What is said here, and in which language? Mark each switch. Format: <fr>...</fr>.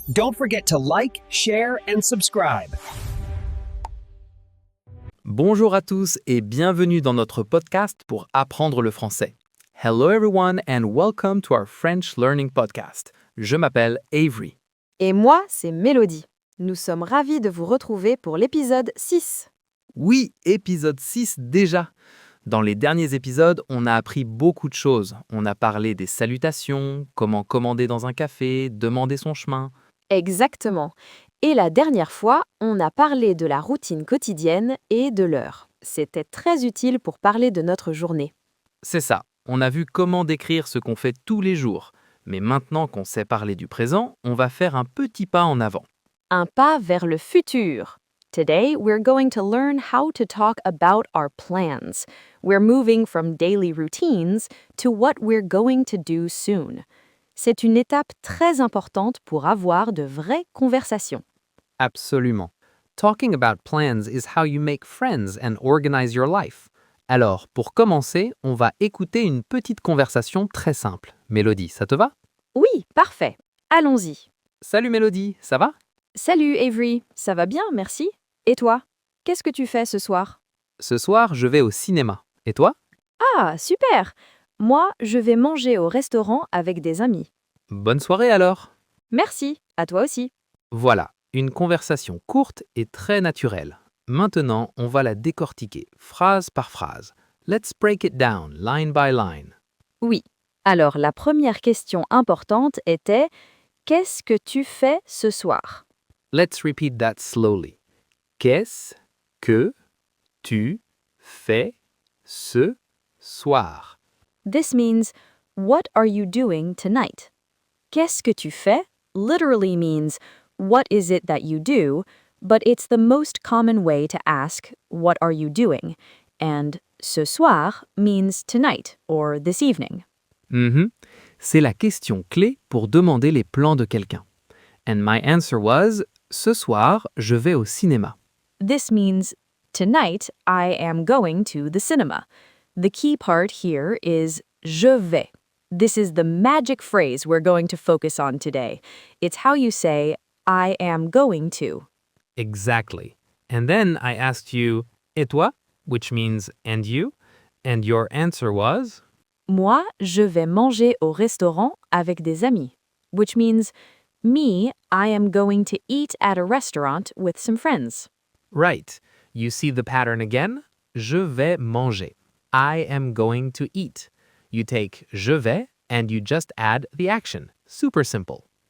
<en>Don't forget to like, share, and subscribe.</en> <fr>Bonjour à tous et bienvenue dans notre podcast pour apprendre le français.</fr> <en>Hello everyone and welcome to our French Learning Podcast.</en> <fr>Je m'appelle Avery. Et moi, c'est Mélodie. Nous sommes ravis de vous retrouver pour l'épisode 6. Oui, épisode 6 déjà. Dans les derniers épisodes, on a appris beaucoup de choses. On a parlé des salutations, comment commander dans un café, demander son chemin. Exactement. Et la dernière fois, on a parlé de la routine quotidienne et de l'heure. C'était très utile pour parler de notre journée. C'est ça, on a vu comment décrire ce qu'on fait tous les jours. Mais maintenant qu'on sait parler du présent, on va faire un petit pas en avant. Un pas vers le futur.</fr> <en>Today, we're going to learn how to talk about our plans. We're moving from daily routines to what we're going to do soon.</en> <fr>C'est une étape très importante pour avoir de vraies conversations. Absolument.</fr> <en>Talking about plans is how you make friends and organize your life.</en> <fr>Alors, pour commencer, on va écouter une petite conversation très simple. Mélodie, ça te va? Oui, parfait. Allons-y. Salut Mélodie, ça va? Salut Avery, ça va bien, merci. Et toi? Qu'est-ce que tu fais ce soir? Ce soir, je vais au cinéma. Et toi? Ah, super! Moi, je vais manger au restaurant avec des amis. Bonne soirée alors! Merci, à toi aussi. Voilà, une conversation courte et très naturelle. Maintenant, on va la décortiquer, phrase par phrase.</fr> <en>Let's break it down, line by line.</en> <fr>Oui. Alors, la première question importante était « Qu'est-ce que tu fais ce soir ?»</fr> <en>Let's repeat that slowly.</en> <fr>Qu'est-ce que tu fais ce soir?</fr> <en>This means « What are you doing tonight ?»</en> <fr>Qu'est-ce que tu fais</fr> <en>literally means what is it that you do, but it's the most common way to ask what are you doing, and ce soir means tonight or this evening.</en> <fr>C'est la question clé pour demander les plans de quelqu'un.</fr> <en>And my answer was,</en> <fr>ce soir, je vais au cinéma.</fr> <en>This means tonight I am going to the cinema. The key part here is je vais. This is the magic phrase we're going to focus on today. It's how you say I am going to. Exactly. And then I asked you,</en> <fr>et toi?</fr> <en>Which means, and you? And your answer was?</en> <fr>Moi, je vais manger au restaurant avec des amis.</fr> <en>Which means, me, I am going to eat at a restaurant with some friends. Right. You see the pattern again?</en> <fr>Je vais manger.</fr> <en>I am going to eat. You take je vais and you just add the action. Super simple.</en>